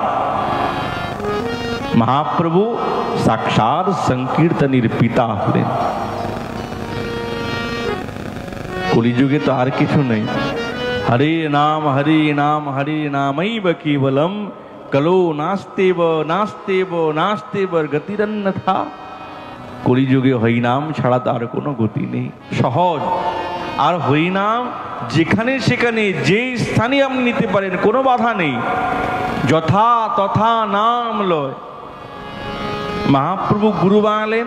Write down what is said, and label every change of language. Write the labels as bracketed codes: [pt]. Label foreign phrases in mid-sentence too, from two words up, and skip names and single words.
[bn] মহাপ্রভু সাক্ষাৎ সংকীর্তনের পিতা হলেন। কলিযুগে তো আর কিছু নেই। [sa] हरे नाम हरे नाम हरे नामैव केवलम्, कलौ नास्त्येव नास्त्येव नास्त्येव गतिरन्यथा। [bn] কলিযুগে হরিনাম ছাড়া তার কোনো গতি নেই, সহজ। আর হরিনাম যেখানে সেখানে যে স্থানে আপনি নিতে পারেন, কোনো বাধা নেই, যথা তথা নাম লয়। মহাপ্রভু গুরু বানালেন।